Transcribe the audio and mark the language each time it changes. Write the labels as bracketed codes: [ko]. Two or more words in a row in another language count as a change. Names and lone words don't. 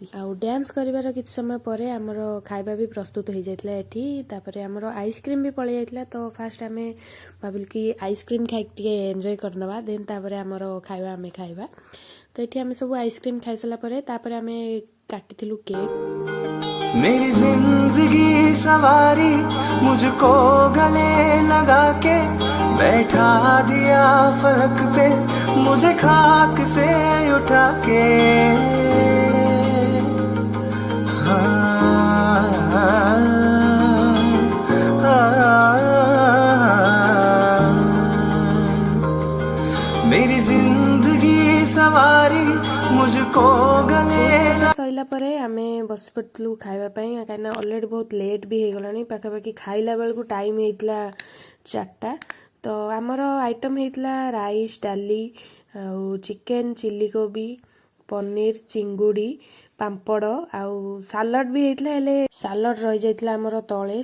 [or] ଆଉ ଡ୍ୟାନ୍ସ କରିବାର କିଛି ସମୟ ପରେ ଆମର ଖାଇବା ବି ପ୍ରସ୍ତୁତ ହେଇଯାଇଥିଲା ଏଠି। ତାପରେ ଆମର ଆଇସ୍କ୍ରିମ୍ ବି ପଳେଇ ଯାଇଥିଲା, ତ ଫାଷ୍ଟ ଆମେ ଭାବିଲୁ କି ଆଇସ୍କ୍ରିମ୍ ଖାଇକି ଟିକେ ଏନ୍ଜୟ କରିନେବା, ଦେନ୍ ତାପରେ ଆମର ଖାଇବା ଆମେ ଖାଇବା। ତ ଏଠି ଆମେ ସବୁ ଆଇସ୍କ୍ରିମ୍ ଖାଇସାରିଲା ପରେ ତାପରେ ଆମେ କାଟିଥିଲୁ କେକ୍। [hi] मेरी जिंदगी सवारी मुझको गले लगा के बैठा दिया फलक पे मुझे खाक से उठा के मेरी जिंदगी सवारी मुझको गले [or] ସରିଲା ପରେ ଆମେ ବସି ପଡ଼ିଥିଲୁ ଖାଇବା ପାଇଁ, କାହିଁକିନା ଅଲରେଡ଼ି ବହୁତ ଲେଟ୍ ବି ହେଇଗଲାଣି। ପାଖାପାଖି ଖାଇଲା ବେଳକୁ ଟାଇମ୍ ହେଇଥିଲା 4ଟା। ତ ଆମର ଆଇଟମ୍ ହେଇଥିଲା ରାଇସ୍, ଡାଲି, ଆଉ ଚିକେନ୍, ଚିଲି କୋବି, ପନିର, ଚିଙ୍ଗୁଡ଼ି, ପାମ୍ପଡ଼ ଆଉ ସାଲଡ଼ ବି ହେଇଥିଲା, ହେଲେ ସାଲଡ଼ ରହିଯାଇଥିଲା ଆମର ତଳେ।